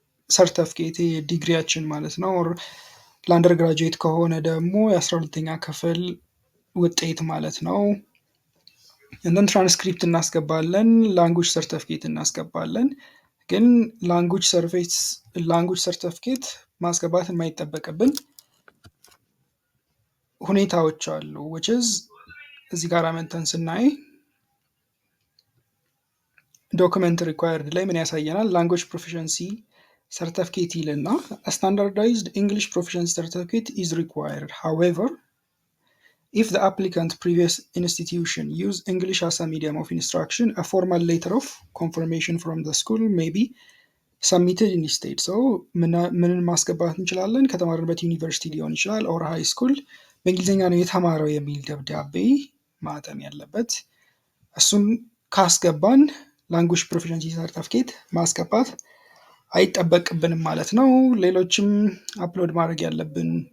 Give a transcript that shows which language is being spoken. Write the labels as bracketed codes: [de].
[am] ሰርተፍኬት ዲግሪያችን ማለት ነው። ለአንደር ግራጁዌት ከሆነ ደግሞ የ12ኛ ክፍል ውጤት ማለት ነው። እንደን ትራንስክሪፕት እናስገባለን። ላንጉጅ ሰርተፍኬት እናስገባለን። ግን ላንጉጅ ሰርተፍኬት ማስገባት የማይጠበቅብን ሁኔታዎች አሉ [en] which is [am] እዚህ ጋር አመንተን ስናይ ዶክመንት ሪኳየርድ ላይ ምን ያሳየናል? ላንጉጅ ፕሮፊሸንሲ ሰርተፍኬት ይልና ስታንዳርዳይዝድ እንግሊሽ ፕሮፊሸንሲ ሰርተፍኬት [en] is required. However, if the applicant previous institution use English as a medium of instruction, a formal letter of confirmation from the school may be submitted instead. [am] So ምንን ማስገባት እንችላለን? ከተማርንበት ዩኒቨርሲቲ ሊሆን ይችላል ኦር ሃይ ስኩል በእንግሊዝኛ ነው የተማረው የሚል ደብዳቤ ማተም ያለበት እሱን ካስገባን ላንጉጅ ፕሮፊሸንሲ ሰርተፍኬት ማስገባት አይጠበቅብንም ማለት ነው። ሌሎችም አፕሎድ ማድረግ ያለብን